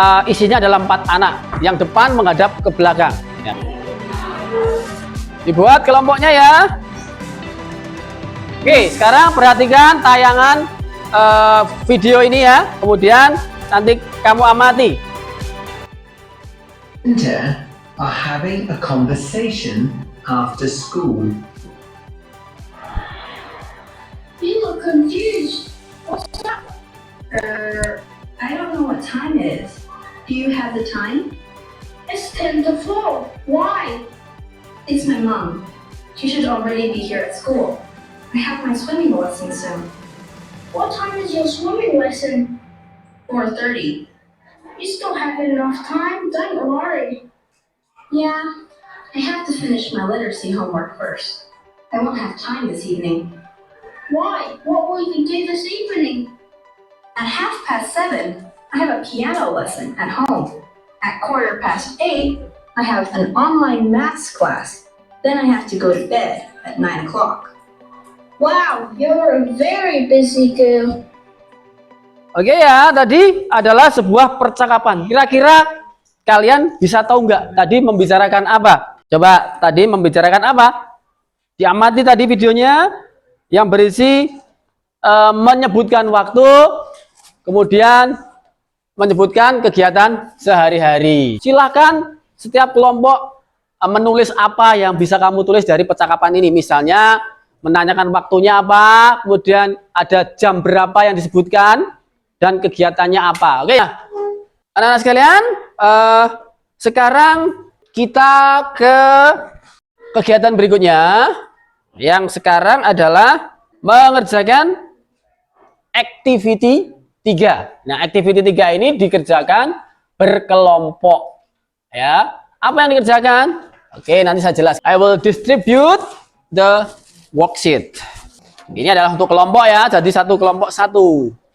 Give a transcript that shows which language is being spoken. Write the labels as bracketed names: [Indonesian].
[Indonesian] Isinya adalah 4 anak. Yang depan menghadap ke belakang. Ya. Dibuat kelompoknya ya. Oke, sekarang perhatikan tayangan video ini ya. Kemudian nanti kamu amati. [English] Are having a conversation after school. You look confused. What's up? I don't know what time it is. Do you have the time? It's 10 to 4. Why? It's my mom. She should already be here at school. I have my swimming lesson soon. What time is your swimming lesson? 4:30. You still have enough time, don't worry. Yeah, I have to finish my literacy homework first. I won't have time this evening. Why? What will you do this evening? At 7:30, I have a piano lesson at home. At 8:15, I have an online maths class. Then I have to go to bed at 9 o'clock. Wow, you're a very busy girl. [Indonesian] Oke ya, tadi adalah sebuah percakapan. Kira-kira kalian bisa tahu nggak tadi membicarakan apa? Coba tadi membicarakan apa? Diamati tadi videonya yang berisi menyebutkan waktu, kemudian menyebutkan kegiatan sehari-hari. Silakan setiap kelompok menulis apa yang bisa kamu tulis dari percakapan ini. Misalnya menanyakan waktunya apa, kemudian ada jam berapa yang disebutkan, dan kegiatannya apa. Oke ya, anak-anak sekalian, sekarang kita ke kegiatan berikutnya, yang sekarang adalah mengerjakan activity 3. Nah, activity 3 ini dikerjakan berkelompok. Ya, apa yang dikerjakan? Oke, nanti saya jelaskan. [English] I will distribute the worksheet. [Indonesian] Ini adalah untuk kelompok ya, jadi satu kelompok satu.